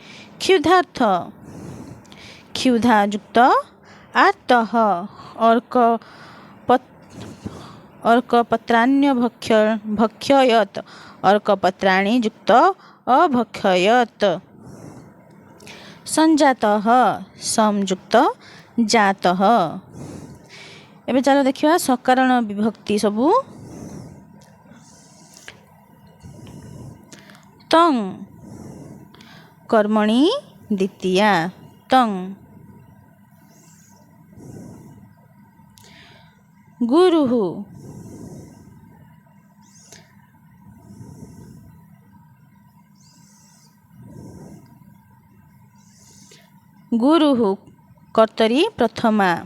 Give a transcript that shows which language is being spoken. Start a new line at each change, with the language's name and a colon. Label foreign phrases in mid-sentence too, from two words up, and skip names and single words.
Sanskrit: क्षुधा युक्त आर्तः। अर्कपत्राण्य भक्षयत। अर्कपत्राणि युक्त अभक्षयत। संजातः संयुक्त जातः।
Odia: ଏବେ ଚାଲ ଦେଖିବା ସକାରଣ ବିଭକ୍ତି ସବୁ।
Sanskrit: तं कर्मणि द्वितीया। तं गुरुः कर्तरी प्रथमा।